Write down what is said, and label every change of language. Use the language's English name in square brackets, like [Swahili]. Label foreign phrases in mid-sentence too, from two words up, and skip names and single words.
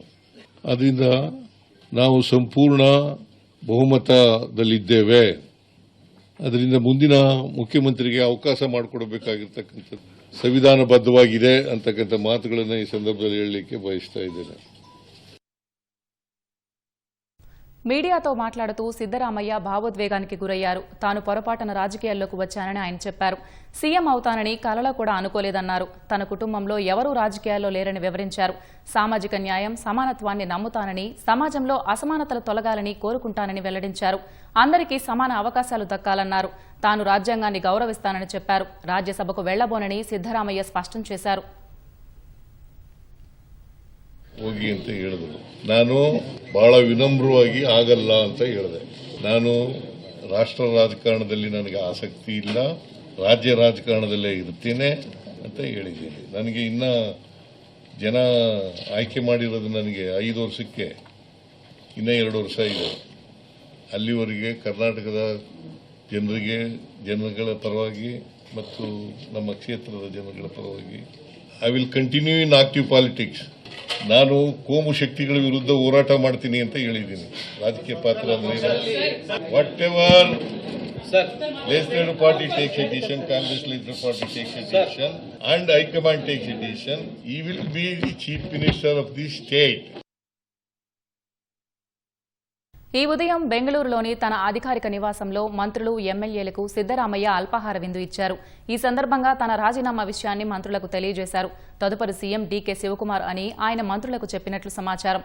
[Kannada] ಅದರಿಂದ ನಾವು ಸಂಪೂರ್ಣ ಬಹುಮತದಲ್ಲಿದ್ದೇವೆ. ಅದರಿಂದ ಮುಂದಿನ ಮುಖ್ಯಮಂತ್ರಿಗೆ ಅವಕಾಶ ಮಾಡಿಕೊಡಬೇಕಾಗಿರ್ತಕ್ಕಂಥದ್ದು ಸಂವಿಧಾನಬದ್ಧವಾಗಿದೆ ಅಂತಕ್ಕಂಥ ಮಾತುಗಳನ್ನು ಈ ಸಂದರ್ಭದಲ್ಲಿ ಹೇಳಲಿಕ್ಕೆ ಬಯಸ್ತಾ ಇದ್ದೇನೆ. [Telugu] మీడియాతో మాట్లాడుతూ సిద్దరామయ్య భావోద్వేగానికి గురయ్యారు. తాను పొరపాటున రాజకీయాల్లోకి వచ్చానని ఆయన చెప్పారు. సీఎం అవుతానని కలలో కూడా అనుకోలేదన్నారు. తన కుటుంబంలో ఎవరూ రాజకీయాల్లో లేరని వివరించారు. సామాజిక న్యాయం, సమానత్వాన్ని నమ్ముతానని, సమాజంలో అసమానతలు తొలగాలని కోరుకుంటానని వెల్లడించారు. అందరికీ సమాన అవకాశాలు దక్కాలన్నారు. తాను రాజ్యాంగాన్ని గౌరవిస్తానని చెప్పారు. రాజ్యసభకు వెళ్లబోనని సిద్దరామయ్య స్పష్టం చేశారు. [Kannada] ಹೋಗಿ ಅಂತ ಹೇಳಿದ್ರು. ನಾನು ಬಹಳ ವಿನಮ್ರವಾಗಿ ಆಗಲ್ಲ ಅಂತ ಹೇಳಿದೆ. ನಾನು ರಾಷ್ಟ್ರ ರಾಜಕಾರಣದಲ್ಲಿ ನನಗೆ ಆಸಕ್ತಿ ಇಲ್ಲ, ರಾಜ್ಯ ರಾಜಕಾರಣದಲ್ಲೇ ಇರ್ತೀನಿ ಅಂತ ಹೇಳಿದ್ದೀನಿ. ನನಗೆ ಇನ್ನ ಜನ ಆಯ್ಕೆ ಮಾಡಿರೋದು ನನಗೆ 5 ವರ್ಷಕ್ಕೆ ಇನ್ನ 2 ವರ್ಷ ಇದೆ. ಅಲ್ಲಿವರೆಗೆ ಕರ್ನಾಟಕದ ಜನಗಳ ಪರವಾಗಿ ಮತ್ತು ನಮ್ಮ ಕ್ಷೇತ್ರದ ಜನಗಳ ಪರವಾಗಿ [English] I will continue in active politics. [Kannada] ನಾನು ಕೋಮು ಶಕ್ತಿಗಳ ವಿರುದ್ಧ ಹೋರಾಟ ಮಾಡ್ತೀನಿ ಅಂತ ಹೇಳಿದ್ದೀನಿ. ರಾಜಕೀಯ ಪಾತ್ರ [English] what ever legislative party takes a decision, Congress legislative party takes a decision, and High Command takes a decision. He will be the Chief Minister of the state. [Telugu] ఈ ఉదయం బెంగళూరులోని తన అధికారిక నివాసంలో మంత్రులు, ఎమ్మెల్యేలకు సిద్దరామయ్య అల్పాహార విందు ఇచ్చారు. ఈ సందర్భంగా తన రాజీనామా విషయాన్ని మంత్రులకు తెలియజేశారు. తదుపరి సీఎం డీకే శివకుమార్ అని ఆయన మంత్రులకు చెప్పినట్లు సమాచారం.